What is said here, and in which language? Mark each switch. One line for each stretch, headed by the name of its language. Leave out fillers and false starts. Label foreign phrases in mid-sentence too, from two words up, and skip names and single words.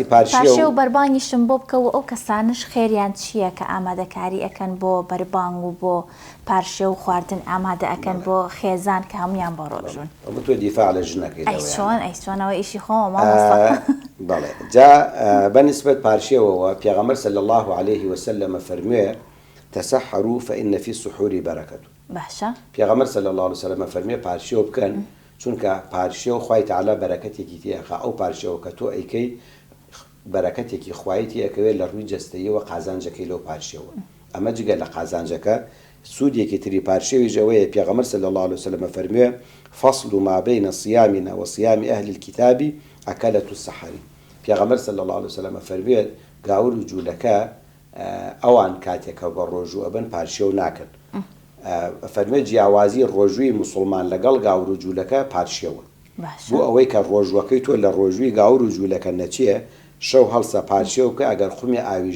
Central Kurdish: پارشێ و بەربانگیشم بۆ بکەوە ئەو کەسانش خێریان چییە کە ئامادەکاری ئەەکەن بۆ بەربانگ و بۆ پارشێ و خواردن ئامادە ئەەکەن بۆ خێزان کە هەمویان بۆ ڕۆژون تۆ دیفاع لە ژنەکەی ئەیچۆنەوە ئیشی خۆمە بەڵێ جا بەنسبەت پارشێوەوە پێغەمبەر
Arabic: صلی الله عليه وسلم
Central Kurdish: فەرموویە
Arabic: تەسەحەروا فإن في السحور برەکەت
Central Kurdish: باشە پێغەمبەر
Arabic: صلی الله عليه وسلم
Central Kurdish: فەرموویە پارشێو بکەن چونکە پارشێو خوای تەعالا بەرەکەتێکی تێخا ئەو پارشێوە کە تۆ ئەیکەی بەرەکەتێکی خوایەتی ئەکەوێت لە ڕووی جەستەییەوە قازانجەکەی لەو پارشێوە ئەمە جگە لە قازانجەکە سوودێکی تری پارشێوی ژەوەیە پێغەمبەر
Arabic: صلی الله عليه وسلم
Central Kurdish: فەرموویە
Arabic: فصل ما بين صيامنا وصيام أهل الكتاب أكلة السحر
Central Kurdish: پێغەمبەر
Arabic: صلی الله عليه وسلم
Central Kurdish: فەرموویە گاور و جوولەکە ئەوان کاتێکە بە ڕۆژوو ئەبن پارشێو ناکەن فەرموویە جیاوازی ڕۆژووی موسڵمان لەگەڵ گاور و جوولەکە پارشێوە بۆ ئەوەی کە ڕۆژوەکەی تۆ لە ڕۆژووی گاور و جوولەکە نەچیە شەو هەڵسە پارشێو کە ئەگەر خومی ئاویش